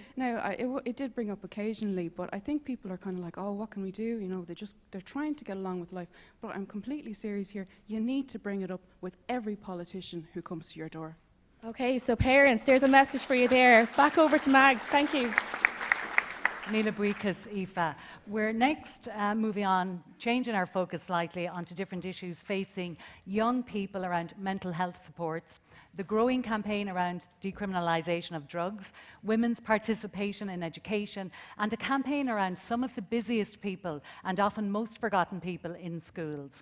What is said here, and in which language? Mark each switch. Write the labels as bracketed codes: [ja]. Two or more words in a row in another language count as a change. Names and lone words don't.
[en] Now, it did bring up occasionally, but I think people are kind of like, oh, what can we do? You know, they're trying to get along with life. But I'm completely serious here. You need to bring it up with every politician who comes to your door. Okay, so parents, there's a message for you there. Back over to Mags. Thank you. [ga] Míle buíochas, Aoife. [en] We're next moving on, changing our focus slightly onto different issues facing young people around mental health supports, the growing campaign around decriminalisation of drugs, women's participation in education, and a campaign around some of the busiest people and often most forgotten people in schools.